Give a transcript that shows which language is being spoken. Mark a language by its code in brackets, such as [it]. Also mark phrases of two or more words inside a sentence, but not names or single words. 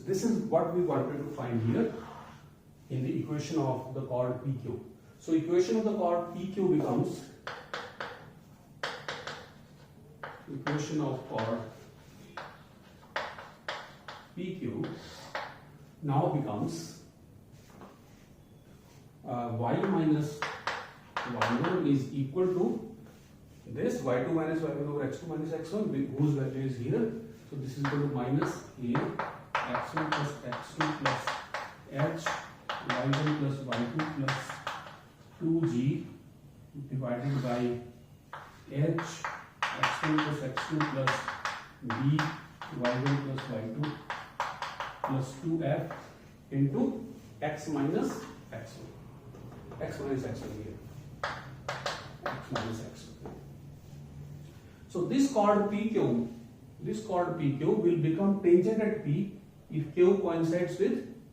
[en] This is what we wanted to find here in the equation of the chord PQ. So equation of the chord PQ becomes, equation of chord PQ now becomes y minus y1 is equal to this y2 minus y1 over x2 minus x1, whose value is here. So this is equal to minus a x1 plus x2 plus h y1 plus y2 plus 2g divided by h x1 plus x2 plus b y1 plus y2 plus 2f into x minus x1. X minus x1 here. X minus x1. So this chord PQ will become tangent at P if Q coincides with P.